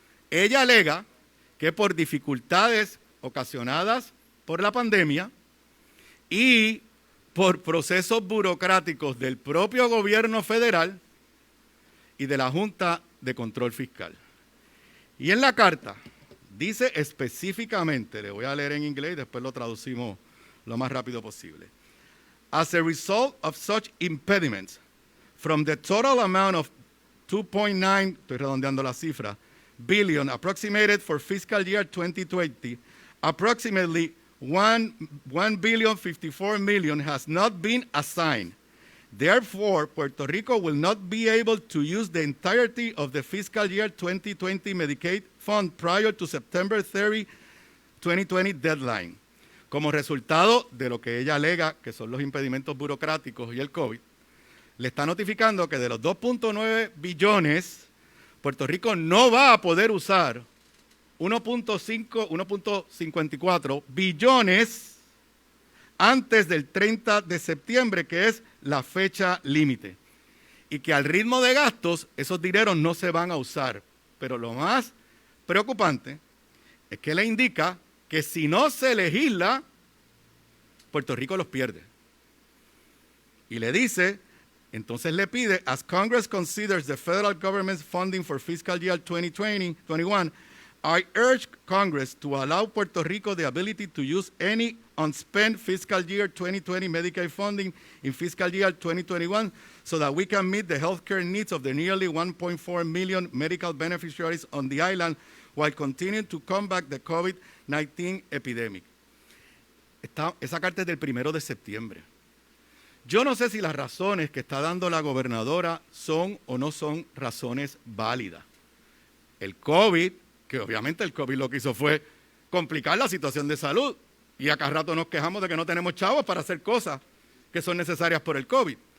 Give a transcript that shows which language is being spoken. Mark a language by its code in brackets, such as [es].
[es] Ella alega que por dificultades ocasionadas por la pandemia y por procesos burocráticos del propio gobierno federal y de la Junta de Control Fiscal. Y en la carta dice específicamente, le voy a leer en inglés y después lo traducimos lo más rápido posible. [en] As a result of such impediments, from the total amount of 2.9, [es] estoy redondeando la cifra, [en] billion approximated for fiscal year 2020, approximately $1,054,000,000 has not been assigned. Therefore, Puerto Rico will not be able to use the entirety of the fiscal year 2020 Medicaid fund prior to September 30, 2020 deadline. [es] Como resultado de lo que ella alega que son los impedimentos burocráticos y el COVID, le está notificando que de los 2.9 billones, Puerto Rico no va a poder usar 1.54 billones antes del 30 de septiembre, que es la fecha límite. Y que al ritmo de gastos, esos dineros no se van a usar. Pero lo más preocupante es que le indica que si no se legisla, Puerto Rico los pierde. Y le dice, entonces le pide, [en] as Congress considers the federal government's funding for fiscal year 2020-21, I urge Congress to allow Puerto Rico the ability to use any unspent fiscal year 2020 Medicaid funding in fiscal year 2021 so that we can meet the healthcare needs of the nearly 1.4 million medical beneficiaries on the island while continuing to combat the COVID-19 epidemic. [es] Esa carta es del 1 de septiembre. Yo no sé si las razones que está dando la gobernadora son o no son razones válidas. El COVID, que obviamente el COVID lo que hizo fue complicar la situación de salud y a cada rato nos quejamos de que no tenemos chavos para hacer cosas que son necesarias por el COVID.